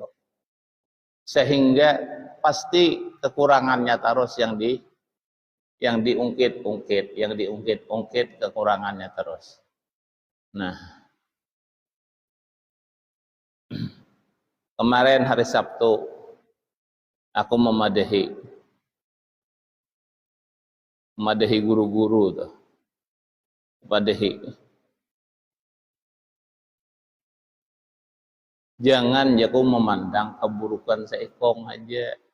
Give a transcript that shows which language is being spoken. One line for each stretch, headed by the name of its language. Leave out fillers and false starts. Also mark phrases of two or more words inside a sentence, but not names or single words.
Indonesian: Sehingga pasti kekurangannya terus yang diungkit kekurangannya terus.
Banjar: Nah, kemarin hari Sabtu aku memadahi guru-guru tuh. Memadahi.
Indonesian: Jangan jago memandang keburukan seekong aja.